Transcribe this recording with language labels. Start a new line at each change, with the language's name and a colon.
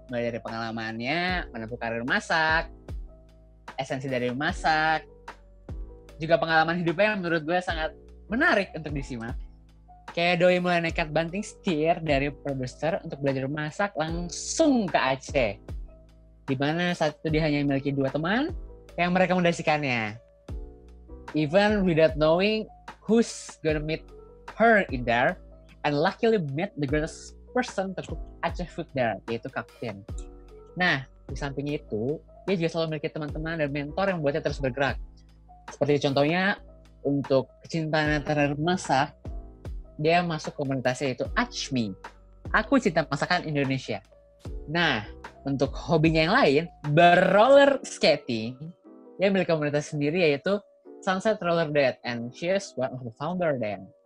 Indonesian: Mulai dari pengalamannya, menempuh karir masak, esensi dari masak, juga pengalaman hidupnya yang menurut gue sangat menarik untuk disimak. Kayak Doi mulai nekat banting setir dari produser untuk belajar masak langsung ke Aceh. Di mana saat itu dia hanya memiliki 2 teman yang merekomendasikannya.
English: even without knowing who's gonna meet her in there, and luckily met the greatest person to achieve food there,
Indonesian: yaitu kapten. Nah, di samping itu, dia juga selalu memiliki teman-teman dan mentor yang membuatnya terus bergerak. Seperti contohnya, untuk kecintaan antara masak, dia masuk komunitasnya yaitu ACMI. Aku cinta masakan Indonesia. Nah, untuk hobinya yang lain, berroller skating, dia memiliki komunitas sendiri yaitu Sunset Roller Date,
English: and she is one of the founder there.